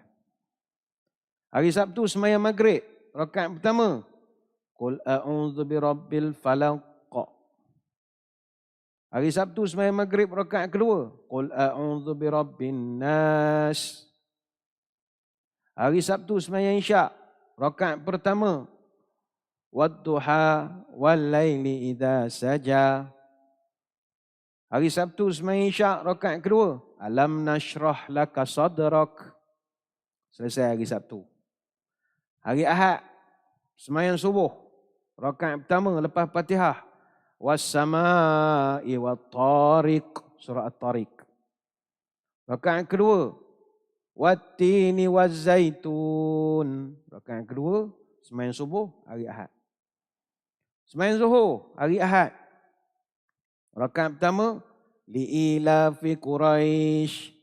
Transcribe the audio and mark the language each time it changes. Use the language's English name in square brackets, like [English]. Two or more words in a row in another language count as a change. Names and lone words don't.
[Malay] Hari Sabtu sembahyang Maghrib rakaat pertama [Arabic] قل أعوذ برب الفلق. [Malay] Hari Sabtu sembahyang Maghrib rakaat kedua [Arabic] قل أعوذ برب الناس. [Malay] Hari Sabtu sembahyang Isyak rakaat pertama [Arabic] والضحى والليل إذا سجى. [Malay] Hari Sabtu sembahyang Isyak rakaat kedua [Arabic] ألم نشرح لك صدرك. [Malay] Selesai hari Sabtu. Hari Ahad sembahyang subuh rakaat pertama lepas Fatihah [Arabic] والسماء والطارق [Malay] surah At-Tariq. Rakaat kedua [Arabic] والتين والزيتون. [Malay] Rakaat kedua sembahyang subuh hari Ahad. Sembahyang Zuhur hari Ahad. Rakaat pertama [Arabic] لإيلاف قريش.